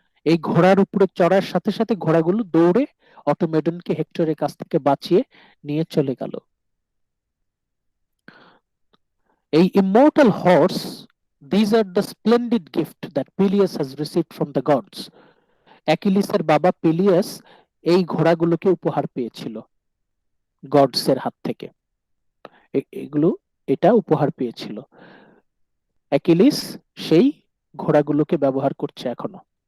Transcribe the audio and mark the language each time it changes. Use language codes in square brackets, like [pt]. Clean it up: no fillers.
[bn] এই ঘোড়ার উপরে চড়ার সাথে সাথে ঘোড়াগুলো দৌড়ে অটোমেডনকে হেক্টরের কাছ থেকে বাঁচিয়ে নিয়ে চলে গেল। এই immortal horse, [en] these are the splendid gift that Peleus has received from the gods. [bn] অ্যাকিলিসের বাবা পেলিয়াস এই ঘোড়াগুলোকে উপহার পেয়েছিল গডস এর হাত থেকে। এটা উপহার পেয়েছিল। অ্যাকিলিস সেই ঘোড়াগুলোকে ব্যবহার করছে এখনো।